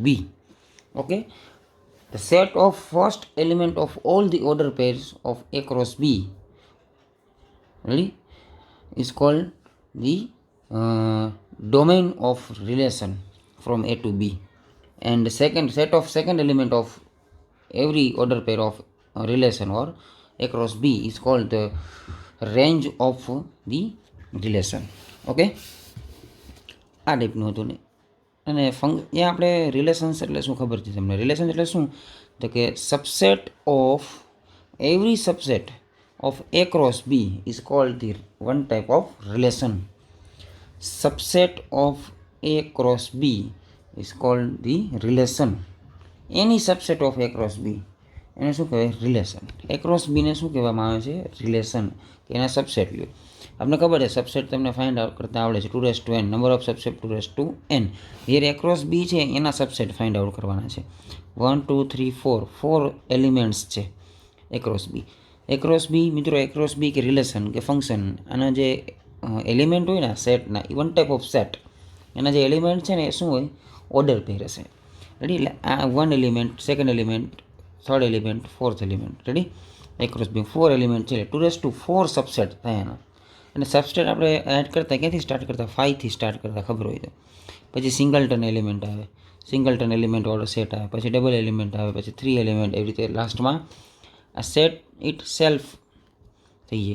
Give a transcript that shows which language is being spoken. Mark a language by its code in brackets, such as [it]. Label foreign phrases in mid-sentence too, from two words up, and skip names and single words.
[en] Okay, the set of first element of all the order pairs of A cross B, ready, is called the domain of relation from A to B, and the second set of second element of every order pair of relation or A cross B is called the range of the relation. [gu] ઓકે, આ ટાઈપનું હતું ને. અને ત્યાં આપણે રિલેશન્સ એટલે શું ખબર છે તમને? રિલેશન એટલે શું? તો કે [en] subset of every subset of A cross B is called the one type of relation. Subset of A cross B is called the relation. Any subset of A cross B [gu] એને શું કહેવાય? [en] રિલેશન. [gu] A cross B ને શું કહેવામાં આવે છે? રિલેશન, કે એના સબસેટ લ્યો. આપણે ખબર છે સબસેટ તમને [en] find out [gu] કરતા આવડે છે, 2n, [en] number of subset [gu] 2n. હિયર A cross B છે એના સબસેટ [en] find out [gu] કરવાના છે. 1, 2, 3, 4 એલિમેન્ટ્સ છે A cross B. A cross B, મિત્રો, A cross B કે રિલેશન કે ફંક્શન, આના જે એલિમેન્ટ હોય ને સેટના, એ [en] one type of set, [gu] એના જે એલિમેન્ટ છે ને એ શું હોય? [en] order pair [gu] હશે. રેડી? એટલે આ [en] 1 element, second element, third element, fourth element. [gu] રેડી? A cross B 4 એલિમેન્ટ છે, 2 સબસેટ થાય એના. અને સબસેટ આપણે એડ કરતા ક્યાંથી સ્ટાર્ટ કરતા? 5થી સ્ટાર્ટ કરતા, ખબર હોય તો. પછી [en] singleton element [gu] આવે, [en] singleton element order set [gu] આવે, પછી [en] double element [gu] આવે, પછી 3 એલિમેન્ટ, એવી રીતે લાસ્ટમાં આ [en] set itself [gu] થઈ જાય.